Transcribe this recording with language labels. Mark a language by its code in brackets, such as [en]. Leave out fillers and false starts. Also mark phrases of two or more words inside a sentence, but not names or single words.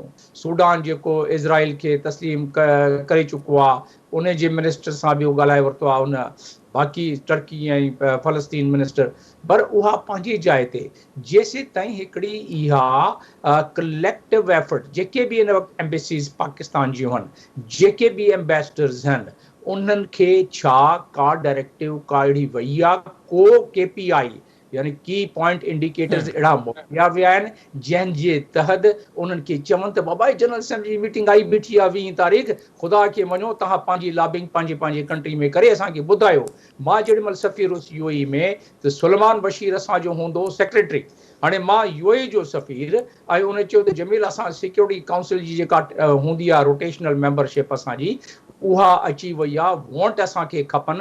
[sd] सूडान जेको इज़राइल खे तस्लीम करे चुको आहे, उन जे मिनिस्टर सां बि ॻाल्हाए वरितो आहे उन, बाक़ी टर्की ऐं फ़लस्तीन मिनिस्टर, पर उहा पंहिंजी जाइ ते, जेसीं ताईं हिकिड़ी इहा [en] collective effort, [sd] जेके बि हिन वक़्तु एम्बेसीज़ पाकिस्तान जूं आहिनि, जेके बि एम्बेसडर्स आहिनि, उन्हनि खे छा का डायरेक्टिव का अहिड़ी वई आहे, को KPI यानी [en] key point indicators [sd] अहिड़ा मोकिलिया विया आहिनि जंहिंजे तहत उन्हनि खे चवनि त बाबा जनरल असेंबली जी मीटिंग आई बीठी आहे 20 तारीख़, ख़ुदा खे मञो, तव्हां पंहिंजी लॉबिंग पंहिंजे कंट्री में करे असांखे ॿुधायो। मां जेॾीमहिल सफ़ीर हुउसि UAE में, त सुलेमान बशीर असांजो हूंदो सेक्रेटरी, हाणे मां UAE जो सफ़ीर, ऐं उन चयो त जमील असां सिक्योरिटी काउंसिल जी जेका हूंदी आहे [en] rotational membership [sd] असांजी, उहा अची वई आहे, वोट असांखे खपनि।